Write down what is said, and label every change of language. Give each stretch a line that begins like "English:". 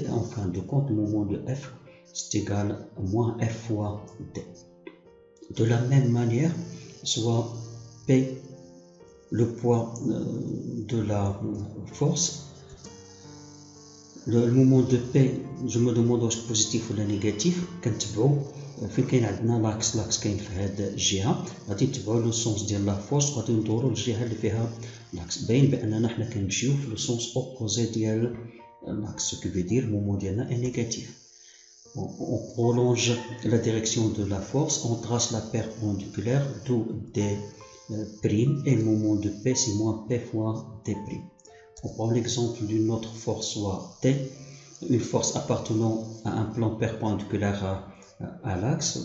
French: En fin de compte, le moment de F c'est égal à moins F fois D. De la même manière, soit P, le poids de la force. Le moment de P, je me demande
Arabic: واش
French: positif ou négatif.
Arabic: كنتبعو فين كاين عندنا لاكس كاين في هاد الجهه غادي نتبعو لو سونس ديال لا فورس وغادي ندورو للجهه اللي فيها لاكس. باين باننا حنا كنمشيو في لو سونس اوبوزي ديال لاكس، سو كي في دير مومون ديالنا اي نيجاتيف.
French: On prolonge la direction de la force, on trace la perpendiculaire d'où D prime et le moment de P c'est moins P fois D prime. On prend l'exemple d'une autre force, soit T, une force appartenant à un plan perpendiculaire à l'axe.